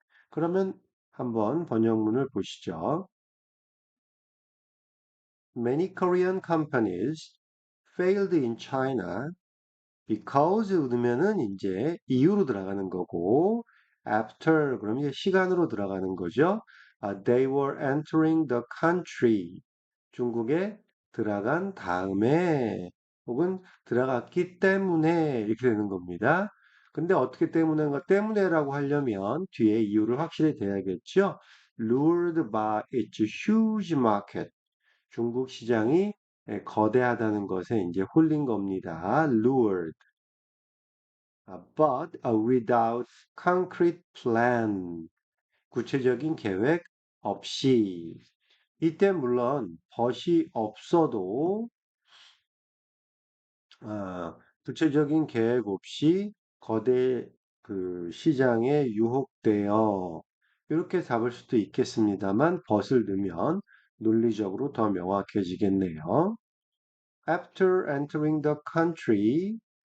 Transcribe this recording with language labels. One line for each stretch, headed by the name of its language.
Korean: 그러면 한번 번역문을 보시죠.
English: Many Korean companies failed in China because
Korean: 넣으면은 이제 이유로 들어가는 거고 after 그러면 이제 시간으로 들어가는 거죠.
English: They were entering the country.
Korean: 중국에 들어간 다음에 혹은 들어갔기 때문에 이렇게 되는 겁니다. 근데 어떻게 때문에인가 때문에라고 하려면 뒤에 이유를 확실히 돼야겠죠.
English: Lured by its huge market.
Korean: 중국 시장이 거대하다는 것에 이제 홀린 겁니다.
English: Lured. but without concrete plan.
Korean: 구체적인 계획 없이. 이때 물론 벗이 없어도 구체적인 계획 없이 거대 그 시장에 유혹되어 이렇게 잡을 수도 있겠습니다만 벗을 넣으면 논리적으로 더 명확해지겠네요.
English: After entering the country,